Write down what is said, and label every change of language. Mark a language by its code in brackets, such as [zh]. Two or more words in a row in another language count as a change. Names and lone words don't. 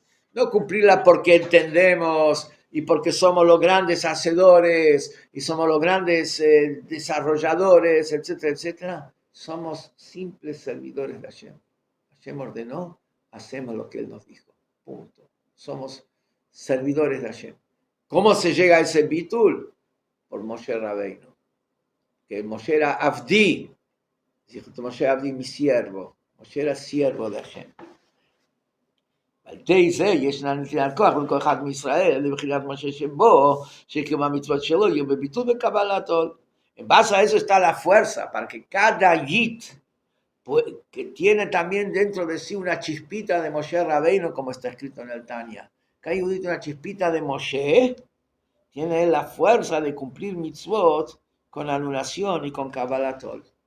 [es] No cumplirla porque entendemos y porque somos los grandes hacedores y somos los grandes desarrolladores, etcétera, etcétera. Somos simples servidores de Hashem. Hashem ordenó, hacemos lo que Él nos dijo. Punto. Somos servidores de Hashem. ¿Cómo se llega a ese bitul? Por Moshe Rabbeinu. Que Moshe era Avdi. Dijo [he] משה עבדי, [es] mi siervo. Moshe era siervo de Hashem. [he] על תי זה ישנה נתינת כוח לכל אחד מישראל לבחירת משה שבו שקיום המצוות שלו יהיו בביטול וקבלת עול. [es] En base a eso está la fuerza para que cada yit que tiene también dentro de sí una chispita de Moshe Rabbeinu, como está escrito en el Tanya. Cada yit una chispita de Moshe tiene la fuerza de cumplir mitzvot con anulación y con [he] קבלת עול.